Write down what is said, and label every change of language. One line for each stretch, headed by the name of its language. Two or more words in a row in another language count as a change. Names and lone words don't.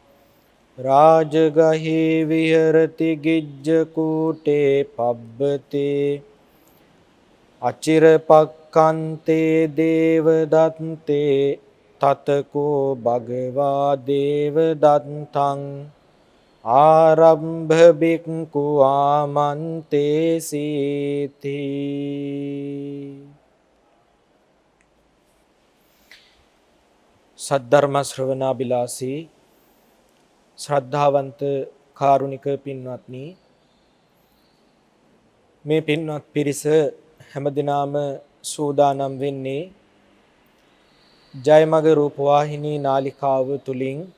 Pali: රාජගහේ විහෙරති ගිජ්ජකූටේ පබ්බතේ අචිරපක්ඛන්තේ දේවදත්තේ තතකෝ භගවා දේවදත්තං ආරම්භ බික්ඛු ආමන්තේ සීති.
Sinhala: සද්ධර්ම ශ්‍රවණාබිලාසී ශ්‍රද්ධාවන්ත කාරුණික පින්වත්නි, මේ පින්වත් පිරිස හැමදිනාම සූදානම් වෙන්නේ ජයමග රූපවාහිනී නාලිකාව තුලින්